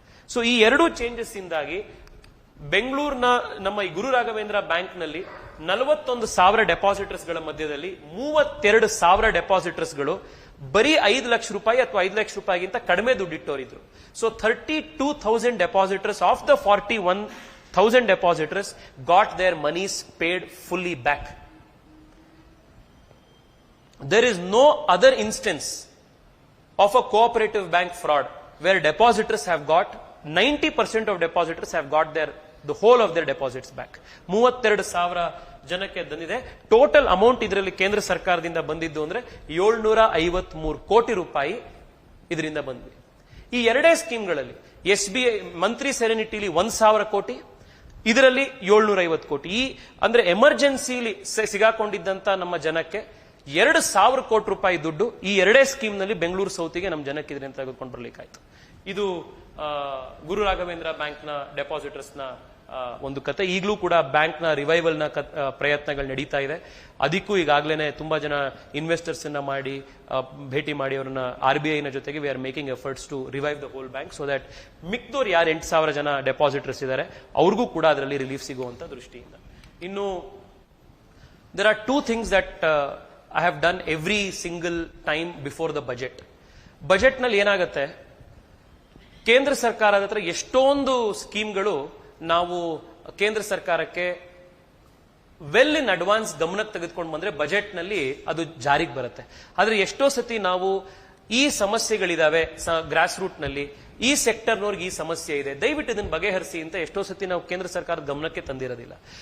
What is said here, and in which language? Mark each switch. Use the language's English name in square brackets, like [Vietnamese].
[Kannada] So ಈ ಎರಡೂ changes ಇಂದಾಗಿ ಬೆಂಗಳೂರಿನ ನಮ್ಮ ಈ ಗುರು ರಾಘವೇಂದ್ರ ಬ್ಯಾಂಕ್ ನಲ್ಲಿ 41,000 ಡೆಪಾಸಿಟರ್ಸ್ ಗಳ ಮಧ್ಯದಲ್ಲಿ 32,000 ಡೆಪಾಸಿಟರ್ಸ್ ಗಳು ಬರೀ 5 ಲಕ್ಷ ರೂಪಾಯಿ ಅಥವಾ 5 ಲಕ್ಷ ರೂಪಾಯಿಗಿಂತ ಕಡಿಮೆ ದುಡ್ಡಿಟ್ಟೋರಿದ್ರು. [English] So 32,000 depositors of the 41,000 depositors got their moneys paid fully back. There is no other instance of a cooperative bank fraud where depositors have got 90% of depositors have got the whole of their deposits back. [Kannada] 32,000 ಜನಕ್ಕೆ ಬಂದಿದೆ. Total amount ಇದರಲ್ಲಿ ಕೇಂದ್ರ ಸರ್ಕಾರದಿಂದ ಬಂದಿದ್ದು ಅಂದ್ರೆ 753 ಕೋಟಿ ರೂಪಾಯಿ ಇದರಿಂದ ಬಂದ್ವಿ. ಈ ಎರಡೇ ಸ್ಕೀಮ್ಗಳಲ್ಲಿ SBI ಮಂತ್ರಿ ಸೆರೆನಿಟಿಲಿ 1,000 ಕೋಟಿ, ಇದರಲ್ಲಿ 750 ಕೋಟಿ. ಈ ಅಂದ್ರೆ ಎಮರ್ಜೆನ್ಸಿಲಿ ಸಿಗಾಕೊಂಡಿದ್ದಂತ ನಮ್ಮ ಜನಕ್ಕೆ 2,000 ಕೋಟಿ ರೂಪಾಯಿ ದುಡ್ಡು ಈ ಎರಡೇ ಸ್ಕೀಮ್ ನಲ್ಲಿ ಬೆಂಗಳೂರು ಸೌತ್ಗೆ ನಮ್ಮ ಜನಕ್ಕೆ ಇದರಿಂದ ತೆಗೆದುಕೊಂಡು ಬರ್ಲಿಕ್ಕಾಯ್ತು. ಇದು ಗುರು ರಾಘವೇಂದ್ರ ಬ್ಯಾಂಕ್ ನ ಡೆಪಾಸಿಟರ್ಸ್ ನ ಒಂದು ಕತೆ. ಈಗಲೂ ಕೂಡ ಬ್ಯಾಂಕ್ ನ ರಿವೈವಲ್ ನ ಪ್ರಯತ್ನಗಳು ನಡೀತಾ ಇದೆ. ಅದಕ್ಕೂ ಈಗಾಗಲೇ ತುಂಬಾ ಜನ ಇನ್ವೆಸ್ಟರ್ಸ್ ಅನ್ನ ಮಾಡಿ ಭೇಟಿ ಮಾಡಿ ಅವರನ್ನ RBI ನ ಜೊತೆಗೆ [English] we are making efforts to revive the whole bank, so that [Kannada] ಮಿಕ್ದೋರ್ ಯಾರು 8,000 ಜನ ಡೆಪಾಸಿಟರ್ಸ್ ಇದ್ದಾರೆ ಅವ್ರಿಗೂ ಕೂಡ ಅದರಲ್ಲಿ ರಿಲೀಫ್ ಸಿಗುವಂತ ದೃಷ್ಟಿಯಿಂದ. ಇನ್ನು [English] there are two things that I have done every single time before the budget. [Kannada] Budget ನಲ್ಲಿ ಏನಾಗುತ್ತೆ, ಕೇಂದ್ರ ಸರ್ಕಾರದ ಹತ್ರ ಎಷ್ಟೊಂದು ಸ್ಕೀಮ್ಗಳು ನಾವು ಕೇಂದ್ರ ಸರ್ಕಾರಕ್ಕೆ [English] well in advance [Kannada] ಗಮನಕ್ಕೆ ತೆಗೆದುಕೊಂಡು ಬಂದ್ರೆ ಬಜೆಟ್ ನಲ್ಲಿ ಅದು ಜಾರಿಗೆ ಬರುತ್ತೆ. ಆದ್ರೆ ಎಷ್ಟೋ ಸತಿ ನಾವು ಈ ಸಮಸ್ಯೆಗಳಿದಾವೆ ಗ್ರಾಸ್ ರೂಟ್ ನಲ್ಲಿ, ಈ ಸೆಕ್ಟರ್ನವ್ರಿಗೆ ಈ ಸಮಸ್ಯೆ ಇದೆ, ದಯವಿಟ್ಟು ಇದನ್ನು ಬಗೆಹರಿಸಿ ಅಂತ ಎಷ್ಟೋ ಸತಿ ನಾವು ಕೇಂದ್ರ ಸರ್ಕಾರದ ಗಮನಕ್ಕೆ ತಂದಿರೋದಿಲ್ಲ.